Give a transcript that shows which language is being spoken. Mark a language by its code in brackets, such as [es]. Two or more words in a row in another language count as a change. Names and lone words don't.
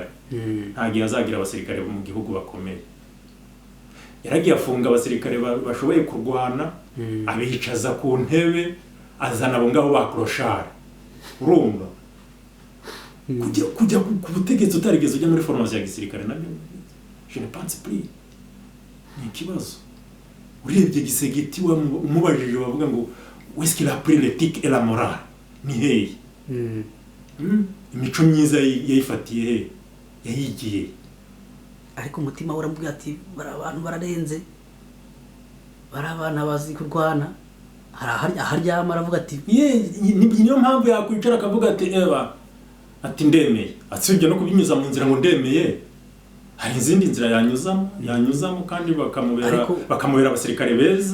[rw] nta gihe azagira abasirikare mu gihugu bakomeye yaragiye afunga abasirikare bashoboye kurwana abicaza ku ntebe azana abo ngabo ba Clochard urumva kujya ku butegetsi utarigeze ujya muri formation ya gisirikare nabyo [fr] je ne pense plus [rw] ni ikibazo urebye gisegeti umubajije bavuga ngo [fr] est-ce qu'il a pris l'éthique et la morale [rw] ni hehe imico myiza yayifatiye he yayigiye ariko umutima we uramubwira ati abantu bararenze bari abana bazi kurwana aharyama aravuga ati niyo mpamvu yakwicara akavuga ati ndemeye atsibye no kubinyuza mu nzira ngo ndemeye hari izindi nzira yanyuzamo kandi bakamubera abasirikare beza